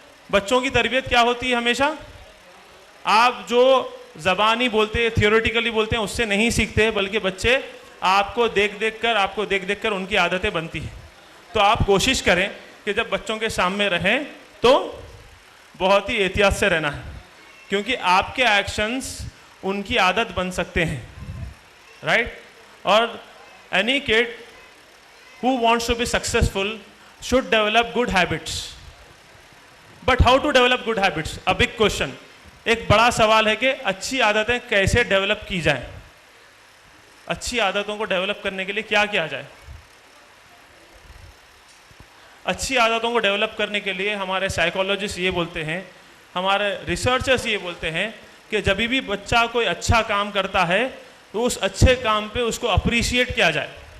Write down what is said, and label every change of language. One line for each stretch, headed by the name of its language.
Hindi: बच्चों की तरबियत क्या होती है हमेशा, आप जो ज़बानी बोलते हैं, थियोरेटिकली बोलते हैं, उससे नहीं सीखते, बल्कि बच्चे आपको देख देख कर उनकी आदतें बनती हैं। तो आप कोशिश करें कि जब बच्चों के सामने रहें तो बहुत ही एहतियात से रहना है, क्योंकि आपके एक्शंस उनकी आदत बन सकते हैं, राइट?
English: और any kid who wants to be successful should develop good habits. But how to develop good habits? A big question.
Hindi: एक बड़ा सवाल है कि अच्छी आदतें कैसे डेवलप की जाएं? अच्छी आदतों को डेवलप करने के लिए क्या किया जाए? अच्छी आदतों को डेवलप करने के लिए हमारे साइकोलॉजिस्ट ये बोलते हैं, हमारे रिसर्चर्स ये बोलते हैं कि जब भी बच्चा कोई अच्छा काम करता है तो उस अच्छे काम पे उसको अप्रिशिएट किया जाए।